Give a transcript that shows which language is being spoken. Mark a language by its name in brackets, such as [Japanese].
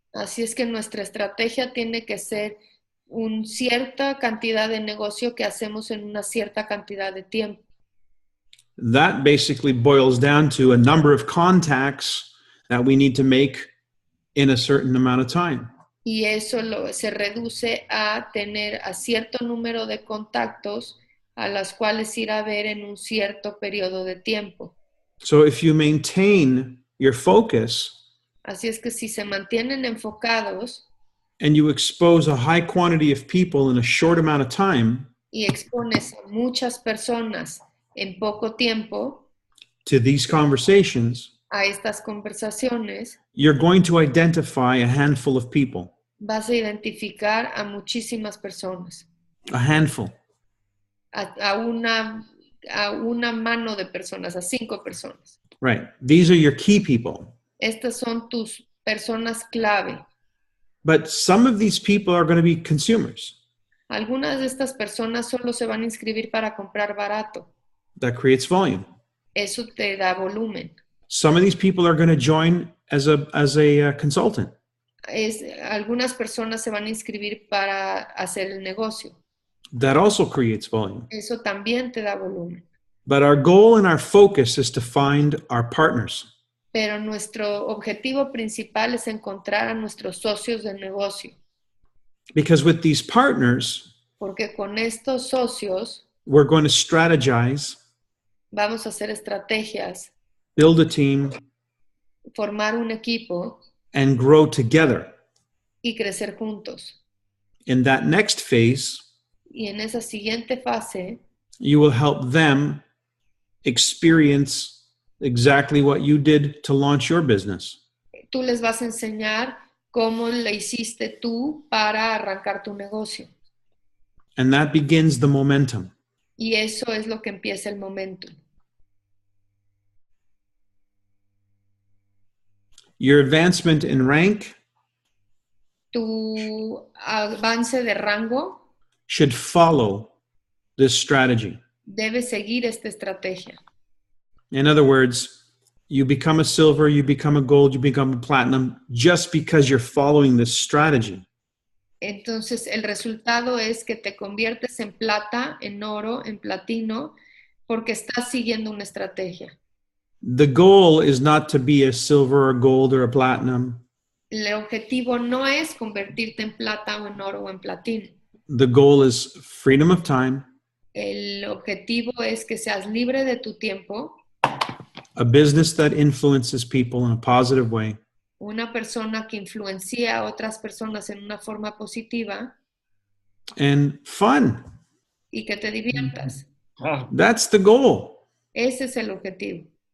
[Spanish] Así es que nuestra estrategia tiene que ser una cierta cantidad de negocio que hacemos en una cierta cantidad de tiempo. [English] That basically boils down to a number of contacts that we need to make in a certain amount of time. [Spanish] Y eso se reduce a tener a cierto número de contactos a las cuales ir a ver en un cierto periodo de tiempo. [English] So if you maintain your focus [Spanish] Así es que si se mantienen enfocados [English] and you expose a high quantity of people in a short amount of time [Spanish] y expones a muchas personas en poco tiempo [English] to these conversations, [Spanish] a estas conversaciones, [English] you're going to identify a handful of people. [Spanish] vas a identificar a muchísimas personas, [English] A handful. [Spanish] a una mano de personas, a 5 personas. [English] Right. These are your key people. [Spanish] Estas son tus personas clave. [English] But some of these people are going to be consumers. [Spanish] Algunas de estas personas solo se van a inscribir para comprar barato. [English] That creates volume. [Spanish] Eso te da volumen. [English] Some of these people are going to join as a consultant. [Spanish] Algunas personas se van a inscribir para hacer el negocio. [English] That also creates volume. [Spanish] Eso también te da volumen. [English] But our goal and our focus is to find our partners. [Spanish] Pero nuestro objetivo principal es encontrar a nuestros socios de negocio. [English] Because with these partners, [Spanish] Porque con estos socios [English] we're going to strategize, [Spanish] vamos a hacer estrategias, [English] build a team, [Spanish] formar un equipo [English] and grow together. [Spanish] y crecer juntos. [English] In that next phase, [Spanish] Y en esa siguiente fase, [English] you will help them experience exactly what you did to launch your business. [Spanish] tú les vas a enseñar cómo le hiciste tú para arrancar tu negocio. [English] And that begins the momentum. [Spanish] Y eso es lo que empieza el momento. [English] Your advancement in rank [Spanish] Tu avance de rango [English] should follow this strategy. [Spanish] debe seguir esta estrategia. [English] In other words, you become a silver, you become a gold, you become a platinum just because you're following this strategy. [Spanish] Entonces, el resultado es que te conviertes en plata, en oro, en platino, porque estás siguiendo una estrategia. [English] The goal is not to be a silver or gold or a platinum. [Spanish] El objetivo no es convertirte en plata o en oro o en platino. [English] The goal is freedom of time, [Spanish] El objetivo es que seas libre de tu tiempo, [English] a business that influences people in a positive way, [Spanish] una persona que influencia a otras personas en una forma positiva [English] and fun. [Spanish] y que te diviertas. Ah, [English] That's the goal. [Spanish] Ese es el objetivo.